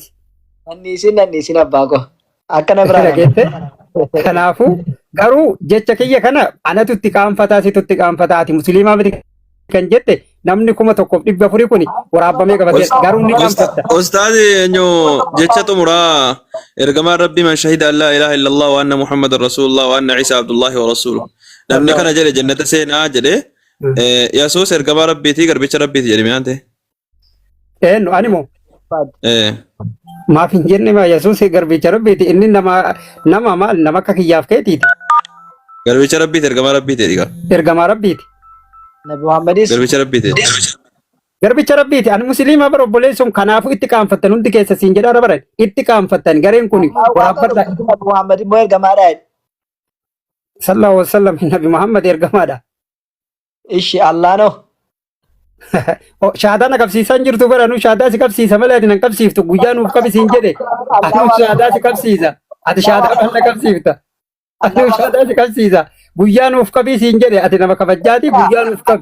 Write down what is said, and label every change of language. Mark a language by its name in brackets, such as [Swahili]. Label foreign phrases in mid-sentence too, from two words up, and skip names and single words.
[Oromo] Nanniisin abbaa koo. Akkana biraa. Kanaafuu garuu jecha kiyya kana anatu itti qaanfataa situ itti qaanfataa ati musliimaa miti kan jette namni 1400 kuni waraabamee qabatee garuu ni qaanfatta. Ustaadi jecha xumuraa ergamaa rabbii [Arabic] من شهد أن لا إله إلا الله وأن محمدا رسول الله وأن عيسى عبد الله ورسوله [Oromo] namni kana jedhe jannata seenaa jedhe Yesuus ergamaa rabbiitii garbicha rabbiiti jedhame ante. Eenyu animoo. Maaf hin jenne ma Yesuus garbicha rabbiiti inni nama maal nama akka kiyyaaf keetiiti. Garbicha rabbiiti ergamaa rabbiiti jedhiga. Ergamaa rabbiiti. Nabi Muhammadis. Garbicha rabbiiti. Garbicha rabbiiti ani musliima bara obboleessuun kanaafuu itti qaanfattan hundi keessa siin jedhaa baran itti qaanfattan gareen kun waraabbarra. Nabi Muhammad immoo ergamaadha. [Arabic] صلى الله عليه وسلم [Oromo] Nabi Muhammad ergamaadha. Ishi Allaano. Shaadaa na qabsiisan jirtu bara nu shaadaa si qabsiisa malee ati nan qabsiiftu guyyaa nuuf qabisiin jedhe ati shaadaa si qabsiisa ati shaadaa kan na qabsiifta ati shaadaa si qabsiisa guyyaa nuuf qabisiin jedhe ati nama kabajjaati guyyaa nuuf qabi.